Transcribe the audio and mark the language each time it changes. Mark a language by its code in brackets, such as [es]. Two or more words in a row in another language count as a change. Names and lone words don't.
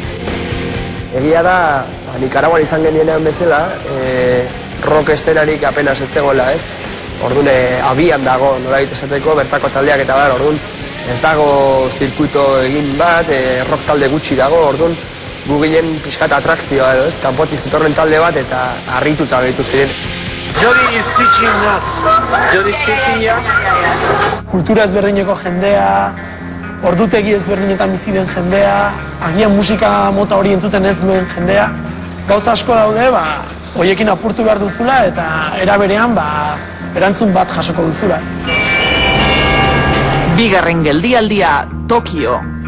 [eu] Egia da, Nikaraguan izan genienean bezala, rock estenarik apenas ez zegoela, ez? Orduan abian dago, nola esateko, bertako taldeak eta orduan ez dago zirkuito egin bat, rock talde gutxi dago, orduan gu ginen pixkat atrakzioa edo, ez? Kanpotik zitorren talde bat eta harrituta behitu ziren. [en] Jody is teaching us. Jody is teaching ya. [eu] Kultura ezberdineko jendea, ordutegi ezberdinetan bizi den jendea, agian musika mota hori entzuten ez duen jendea, gauza asko daude, hoiekin apurtu behar duzula eta eraberean erantzun bat jasoko duzula. Bigarren geldialdia, Tokio.